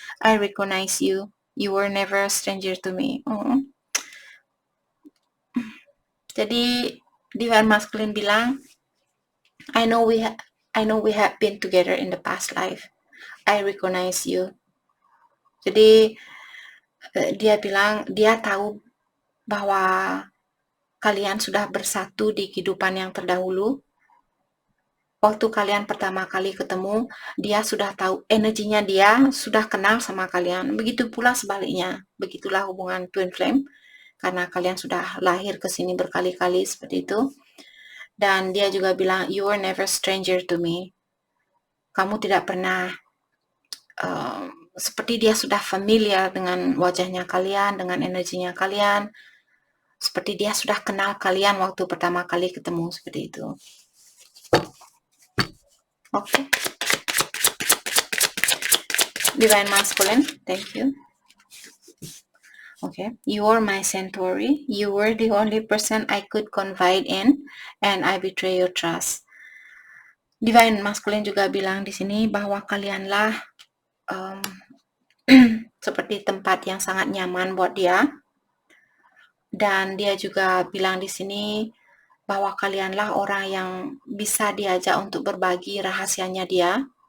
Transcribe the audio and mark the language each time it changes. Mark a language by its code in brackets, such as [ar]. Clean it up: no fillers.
[en] I recognize you. You were never a stranger to me. [id] Jadi divine masculine bilang, [en] I know we have been together in the past life. I recognize you. [id] Jadi dia bilang dia tahu bahwa kalian sudah bersatu di kehidupan yang terdahulu. Waktu kalian pertama kali ketemu, dia sudah tahu energinya, dia sudah kenal sama kalian. Begitu pula sebaliknya. Begitulah hubungan twin flame, karena kalian sudah lahir ke sini berkali-kali seperti itu. Dan dia juga bilang, [en] you are never stranger to me. [id] Kamu tidak pernah seperti dia sudah familiar dengan wajahnya kalian, dengan energinya kalian. Seperti dia sudah kenal kalian waktu pertama kali ketemu, seperti itu. [en] Okay. Divine masculine, thank you. Okay, you are my centauri. You were the only person I could confide in, and I betray your trust. [id] Divine masculine juga bilang di sini bahwa kalianlah seperti tempat yang sangat nyaman buat dia. Dan dia juga bilang di sini bahwa kalianlah orang yang bisa diajak untuk berbagi rahasianya dia.